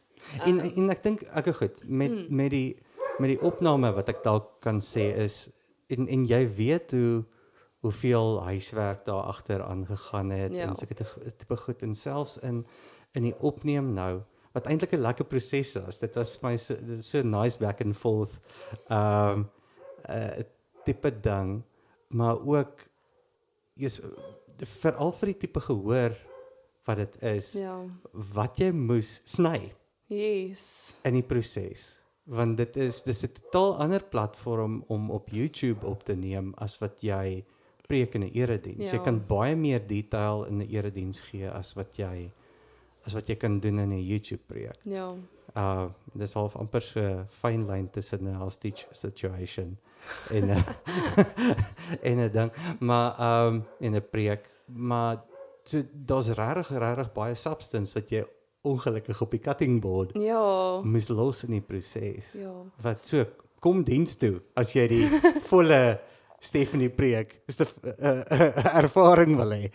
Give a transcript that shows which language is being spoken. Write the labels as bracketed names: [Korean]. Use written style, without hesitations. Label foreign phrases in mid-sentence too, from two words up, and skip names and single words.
[Afrikaans] En ek dink ek goed met die opname wat ek dalk kan sê is en jy weet hoeveel huiswerk daar agter aangegaan het en sulke tipe goed en selfs in die opneem nou wat eintlik 'n lekker proses was. Dit was vir my so [English] nice back and forth [Afrikaans] tipe ding, maar ook veral vir die tipe gehoor wat dit is, wat jy moes sny in die proses. Want dis 'n totaal ander platform om op YouTube op te neem as wat jy preek in 'n erediens. Jy kan baie meer detail in 'n erediens gee as wat jy kan doen in 'n YouTube preek. Dis half amper so fyn lyn tussen 'n [English] hostage situation [Afrikaans] en 'n ding, maar in 'n preek, maar so daar's regtig baie substance wat jy ongelukkig op die [English] cutting board [Afrikaans] moes los in die proses. Wat so, kom diens toe as jy die volle Stephanie preek, is 'n ervaring wil hê.